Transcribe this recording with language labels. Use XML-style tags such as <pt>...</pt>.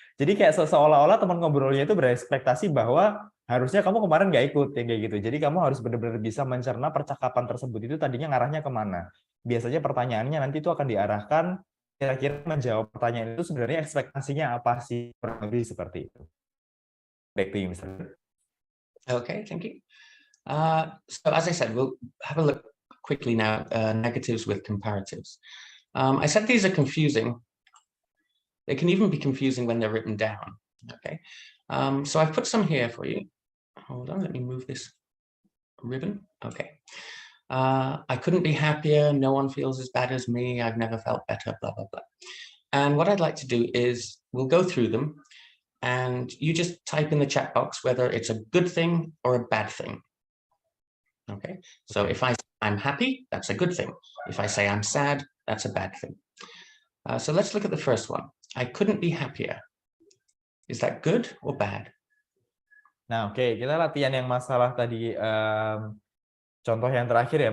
<id>Jadi kayak seolah-olah teman ngobrolnya itu berekspektasi bahwa harusnya kamu kemarin nggak ikut yang kayak gitu. Jadi kamu harus benar-benar bisa mencerna percakapan tersebut itu tadinya ngarahnya kemana. Biasanya pertanyaannya nanti itu akan diarahkan kira-kira menjawab pertanyaan itu sebenarnya ekspektasinya apa sih, kurang lebih seperti itu.</id> <en>Back to you, Mr. Okay, thank you. So as I said, we'll have a look quickly now, negatives with comparatives. I said these are confusing. They can even be confusing when they're written down. Okay, so I've put some here for you. Hold on, let me move this ribbon. Okay. I couldn't be happier. No one feels as bad as me. I've never felt better, blah, blah, blah. And what I'd like to do is we'll go through them and you just type in the chat box whether it's a good thing or a bad thing. Okay, so if I say I'm happy, that's a good thing. If I say I'm sad, that's a bad thing. So let's look at the first one. I couldn't be happier. Is that good or bad?</en> <id>Nah, oke, kita latihan yang masalah tadi contoh yang terakhir ya.</id>